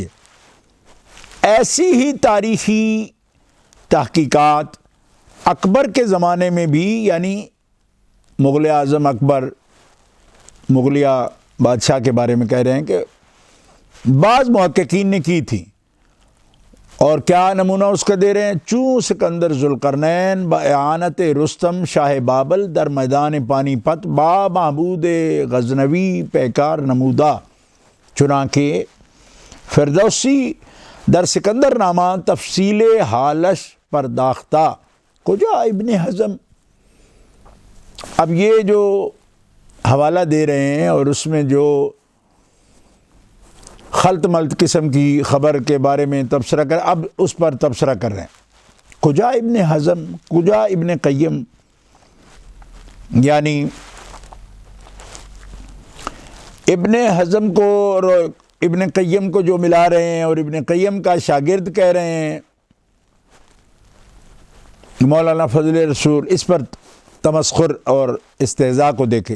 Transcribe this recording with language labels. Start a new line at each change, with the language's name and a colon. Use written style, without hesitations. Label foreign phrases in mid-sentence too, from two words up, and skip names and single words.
Urdu: ایسی ہی تاریخی تحقیقات اکبر کے زمانے میں بھی، یعنی مغل اعظم اکبر مغلیہ بادشاہ کے بارے میں کہہ رہے ہیں کہ بعض محققین نے کی تھی، اور کیا نمونہ اس کا دے رہے ہیں؟
Persian: چوں سکندر ذوالقرنین باعانت رستم شاہ بابل در میدان پانی پت با محمود غزنوی پیکار نمودہ، چنانکہ فردوسی در سکندر نامہ تفصیل حالش پرداختہ کجا ابن حزم۔
Urdu: اب یہ جو حوالہ دے رہے ہیں اور اس میں جو خلط ملط قسم کی خبر کے بارے میں تبصرہ کر، اب اس پر تبصرہ کر رہے ہیں۔
Persian: کجا ابن حزم، کجا ابن قیم،
Urdu: یعنی ابن حزم کو اور ابن قیم کو جو ملا رہے ہیں اور ابن قیم کا شاگرد کہہ رہے ہیں مولانا فضل رسول، اس پر تمسخر اور استہزاء کو دیکھیں۔